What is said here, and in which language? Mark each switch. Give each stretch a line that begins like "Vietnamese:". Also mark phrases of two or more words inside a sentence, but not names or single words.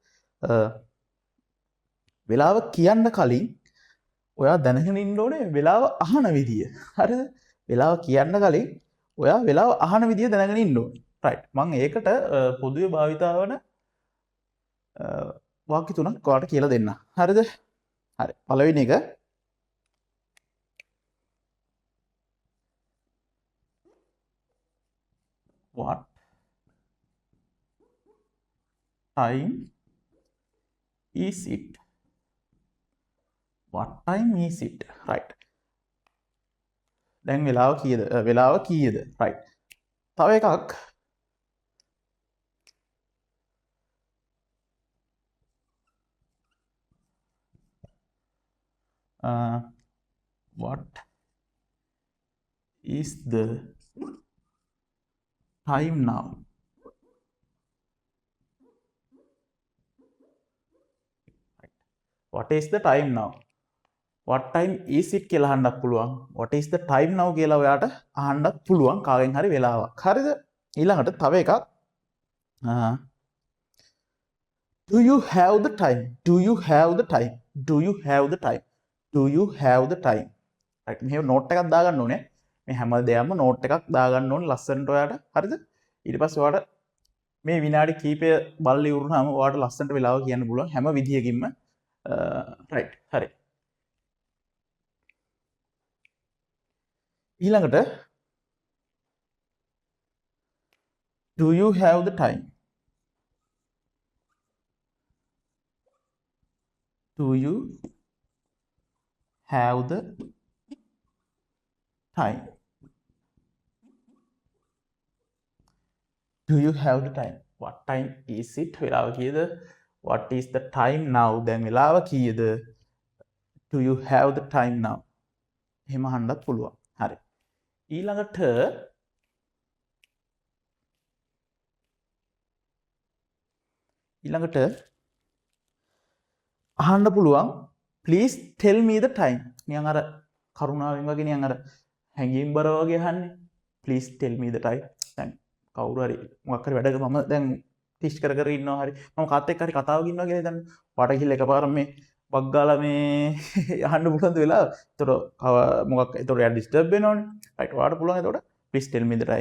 Sinhala: වෙලාව කියන්න කලින් ඔයා දැනගෙන ඉන්න ඕනේ වෙලාව අහන විදිය. හරිද? වෙලාව කියන්න කලින් ඔයා වෙලාව අහන විදිය දැනගෙන ඉන්න ඕනේ. රයිට්. මම ඒකට පොදුවේ භාවිතා වන වාක්‍ය තුනක් ඔයාලට කියලා දෙන්න. හරිද? හරි. පළවෙනි එක
English: what time is it? What time is it? Right.
Sinhala: දැන් වෙලාව කීයද? වෙලාව කීයද? Right. තව එකක්
English: what is the time now? What is the time now? What time is it
Sinhala: කියලා අහන්නත් පුළුවන්.
English: What is the time now
Sinhala: කියලා ඔයාට අහන්නත් පුළුවන් කාගෙන් හරි වෙලාවක්. හරිද? ඊළඟට තව එකක්
English: do you have the time? Do you have the time? Do you have the time? Do you have the time? right.
Sinhala: මෙහෙම නෝට් එකක් දාගන්න ඕනේ. මේ හැම දෙයක්ම නෝට් එකක් දාගන්න ඕනේ ලස්සනට ඔයාට. හරිද? ඊට පස්සේ ඔයාට මේ විනාඩි කීපය බලලා ඉවරුනහම ඔයාට ලස්සනට වෙලාව කියන්න පුළුවන් හැම විදියකින්ම.
English: right.
Sinhala: හරි. ඊළඟට
English: do you have the time? Do you have the time? Do you have the time? What time is it?
Sinhala: වෙලාව කීයද?
English: What is the time now?
Sinhala: දැන් වෙලාව කීයද?
English: Do you have the time now?
Sinhala: එහෙම අහන්නත් පුළුවන්. හරි. ඊළඟට අහන්න පුළුවන්
English: please tell me the time.
Sinhala: නිකන් අර කරුණාවෙන් වගේ නිකන් අර හැංගීම් බර වගේ අහන්නේ.
English: please tell me the time.
Sinhala: දැන් කවුරු හරි මොකක් හරි වැඩක මම දැන් ටිච් කර කර ඉන්නවා හරි මම කාත් එක්ක හරි කතාවක ඉන්නවා කියලා හිතන්න. වාට ගිහලා එකපාරම මේ වක් ගාලා මේ අහන්න පුළුවන් වෙලාව. ඒතර මොකක් ඒතර යා ඩිස්ටර්බ් වෙනවනේ. රයිට් වාට පුළුවන් ඒතකොට
English: please tell me the time.